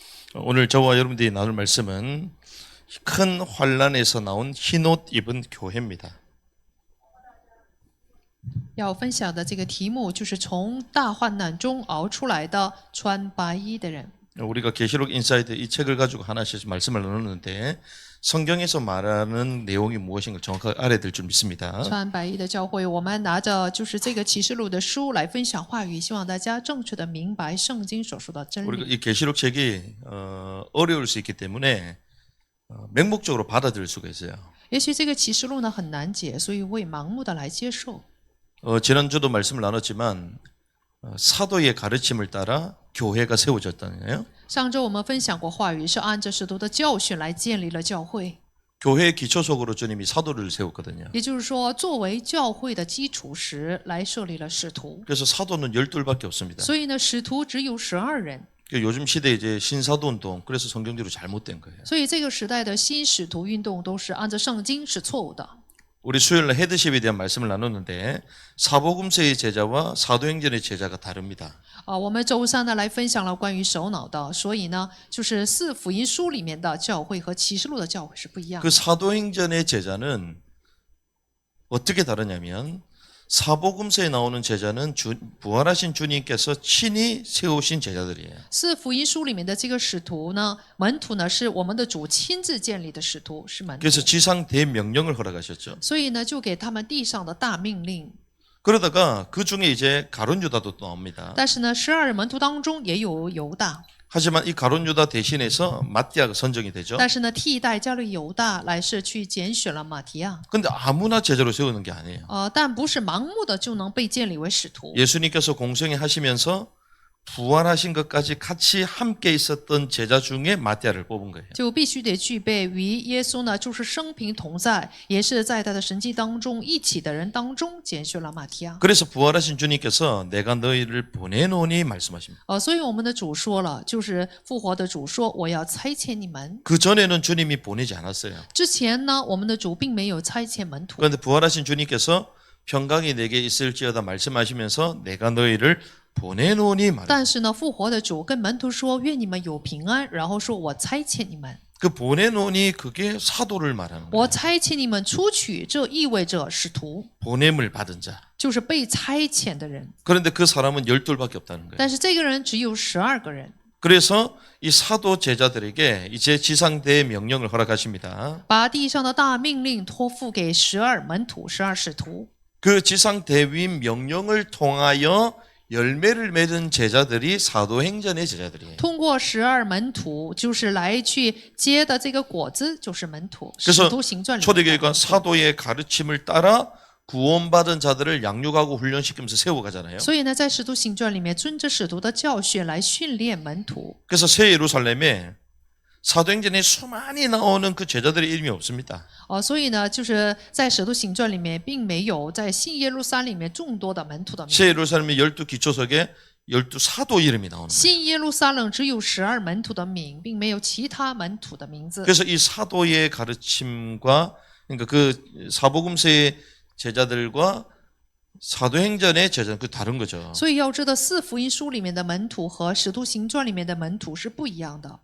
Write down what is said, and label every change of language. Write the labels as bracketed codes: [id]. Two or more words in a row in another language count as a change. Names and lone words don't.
[ko] 오늘 저와 여러분들이 나눌 말씀은 큰 환란에서 나온 흰옷 입은 교회입니다. [zh] 要分享的这个题目就是从大患难中熬出来的穿白衣的人。 [ko] 우리가 계시록 인사이드 이 책을 가지고 하나씩 말씀을 나누는데 성경에서 말하는 내용이 무엇인가 정확하게 알아야 될 줄 믿습니다. [zh] 穿白衣的教会，我们拿着就是这个启示录的书来分享话语，希望大家正确的明白圣经所说的真 [ko] 우리가 [zh] 理。 [ko] 이 계시록 책이 어려울 수 있기 때문에 맹목적으로 받아들일 수가 있어요. [zh] 也许这个启示录呢很难解，所以为盲目的来接受。 [ko] 지난주도 말씀을 나눴지만 사도의 가르침을 따라 교회가 세워졌다는 거예요. [zh] 上周我们分享过话语，是按着使徒的教训来建立了教会。 [ko] 교회의 기초석으로 주님이 사도를 세웠거든요. [zh] 也就是说，作为教会的基础时来设立了使徒。 [ko] 그래서 사도는 12밖에 없습니다. [zh] 所以呢，使徒只有12人。 [ko] 요즘 시대에 이제 신사도 운동, 그래서 성경대로 잘못된 거예요. [zh] 所以这个时代的新使徒运动都是按照圣经是错误的。 [ko] 우리 수요일날 헤드십에 대한 말씀을 나눴는데 사복음서의 제자와 사도행전의 제자가 다릅니다. [zh] 我们周三呢来分享了关于首脑的，所以呢，就是四福音书里面的教会和启示录的教会是不一样 [ko] 그 [zh] 的。 [ko] 사도행전의 제자는 어떻게 다르냐면 사복음서에 나오는 제자는 부활하신 주님께서 친히 세우신 제자들이에요. [zh] 四福音书里面的这个使徒呢，门徒呢是我们的主亲自建立的使徒，是门徒。 [ko] 그래서 지상 대명령을 허락하셨죠. [zh] 所以呢，就给他们地上的大命令。 [ko] 그러다가 그 중에 이제 가룟 유다도 또 나옵니다. [zh] 但是呢，12门徒当中也有犹大， [ko] 하지만 이 가룟 유다 대신해서 마띠아가 선정이 되죠. [zh] 但是呢，替代加了犹大来是去拣选了马提亚。 [ko] 근데 아무나 제자로 세우는 게 아니에요. [zh] 但不是盲目的就能被建立为使徒。 [ko] 예수님께서 공생애 하시면서 부활하신 것까지 같이 함께 있었던 제자 중에 마띠아를 뽑은 거예요. [zh] 就必须得具备与耶稣呢，就是生平同在，也是在他的神迹当中一起的人当中拣选了马提亚。 [ko] 그래서 부활하신 주님께서 내가 너희를 보내노니 말씀하십니다. [zh] 所以我们的主说了，就是复活的主说，我要差遣你们。 [ko] 그 전에는 주님이 보내지 않았어요. [zh] 之前呢，我们的主并没有差遣门徒， [ko] 그런데 부활하신 주님께서 평강이 내게 있을지어다 말씀하시면서 내가 너희를 보내노니 말이에요. [zh] 但是呢，复活的主跟门徒说，愿你们有平安，然后说我差遣你们， [ko] 그 보내노니 그게 사도를 말하는 [zh] 我 [ko] 거예요. [zh] 差遣你们出去，这意味着使徒， [ko] 보냄을 받은 자. [zh] 就是被差遣的人。 [ko] 그런데 그 사람은 12밖에 없다는 거예요. [zh] 但是这个人只有12个人。 [ko] 그래서 이 사도 제자들에게 이제 지상대의 명령을 허락하십니다. [zh] 把地上的大命令托付给12门徒、12使徒。 [ko] 그 지상대위 명령을 통하여 열매를 맺은 제자들이 사도행전의 제자들이에요. [zh] 通过12门徒，就是来去结的这个果子，就是门徒。使 [ko] 그래서 [zh] 徒行传里面的 [ko] 초대교회가 사도의 가르침을 따라 구원받은 자들을 양육하고 훈련시키면서 세워가잖아요. [zh] 所以呢，在使徒行传里面，遵着使徒的教训来训练门徒。 [ko] 그래서 새 예루살렘에 사도행전에 수많이 나오는 그 제자들의 이름이 없습니다. [zh] 所以呢，就是在使徒行传里面，并没有在新耶路撒冷里面众多的门徒的名。 [ko] 새 예루살렘의 12기초석에 12사도 이름이 나오는 거예요. [zh] 新耶路撒冷只有12门徒的名，并没有其他门徒的名字。 [ko] 그래서 이 사도의 가르침과 그러니까 그 사복음서의 제자들과 사도행전의 제자는 그 다른 거죠. [zh] 所以要知道，四福音书里面的门徒和使徒行传里面的门徒是不一样的。